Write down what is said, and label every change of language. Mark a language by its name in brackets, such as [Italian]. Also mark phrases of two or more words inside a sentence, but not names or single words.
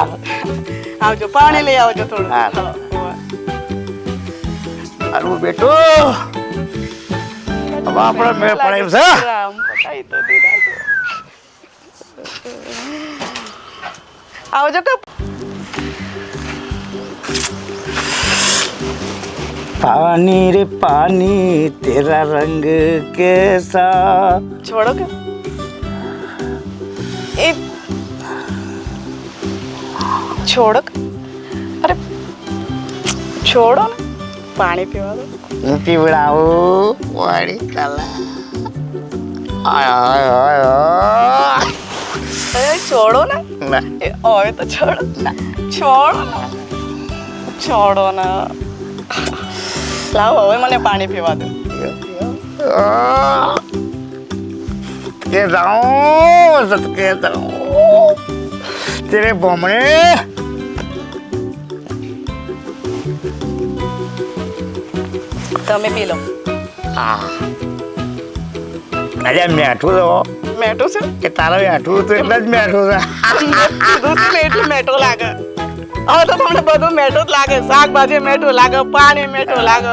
[Gujarati] આવજો પાણી લઈ આવજો થોડું હા. હા. હારું બેટો હવે આપણે મેળ પડે એમ છે રામ, પતાઈ તો દીધા છે. આવજો કે [Hindi] पानी रे पानी तेरा रंग कैसा [Gujarati] છોડો કે એ છોડો કે અરે છોડો ને પાણી પીવા દો પીવડાવું વાળી કલા અરે છોડો ને ના એ હવે તો છોડો છોડો ને છોડો ને લાવો હવે મને પાણી પીવા દો [Hindi] कहता हूँ सच कहता हूँ तेरे बमने [Gujarati] તમે પી લો અરે મેઠું તો મેઠું છે કે તારા મેઠું તો એટલે જ મેઠું છે કીધું છે ને એટલું મેઠું લાગે હવે તો તમને બધું મેઠું જ લાગે શાકભાજી મેઠું લાગે પાણી મેઠું લાગે